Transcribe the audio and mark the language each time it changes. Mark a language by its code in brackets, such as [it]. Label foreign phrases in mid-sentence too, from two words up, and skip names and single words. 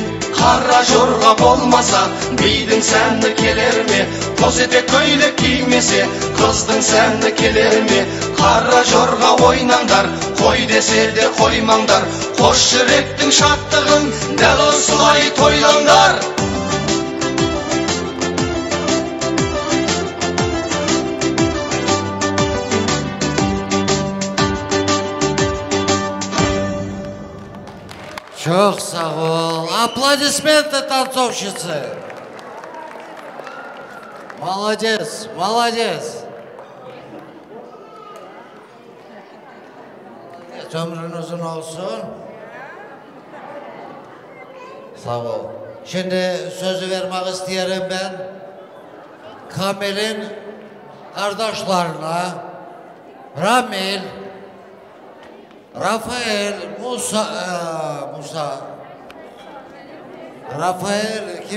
[kk] Қара жорға болмаса, бейдің сәнді келер ме? Қос етек көйлек кимесе, қыздың сәнді келер ме? Қара жорға ойнаңдар, қой десе де қоймаңдар. Қош жүректің шаттығын, дәл осылай тойлаңдар. [tr] Çok sağ ol. [ru] Аплодисменты танцовщицы. Молодец, молодец. [tr] Ömrün uzun olsun. Sağ ol. Şimdi sözü vermek isterim ben. Kamil'in kardeşlerine Ramil, Rafael, Rafael kim?